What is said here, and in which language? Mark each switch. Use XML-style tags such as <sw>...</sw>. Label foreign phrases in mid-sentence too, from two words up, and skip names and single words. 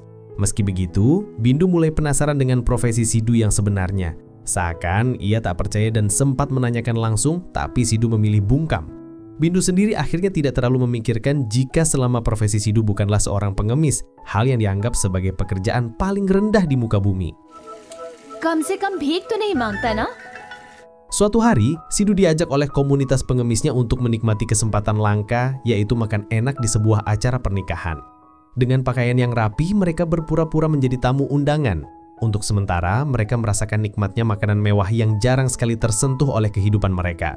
<id>Meski begitu, Bindu mulai penasaran dengan profesi Sidhu yang sebenarnya. Seakan ia tak percaya dan sempat menanyakan langsung, tapi Sidhu memilih bungkam. Bindu sendiri akhirnya tidak terlalu memikirkan jika selama profesi Sidhu bukanlah seorang pengemis, hal yang dianggap sebagai pekerjaan paling rendah di muka bumi.</id> <hi>कम से कम भीख तो नहीं मांगता ना?</hi> <id>Suatu hari, Sidhu diajak oleh komunitas pengemisnya untuk menikmati kesempatan langka, yaitu makan enak di sebuah acara pernikahan. Dengan pakaian yang rapi, mereka berpura-pura menjadi tamu undangan. Untuk sementara, mereka merasakan nikmatnya makanan mewah yang jarang sekali tersentuh oleh kehidupan mereka.</id>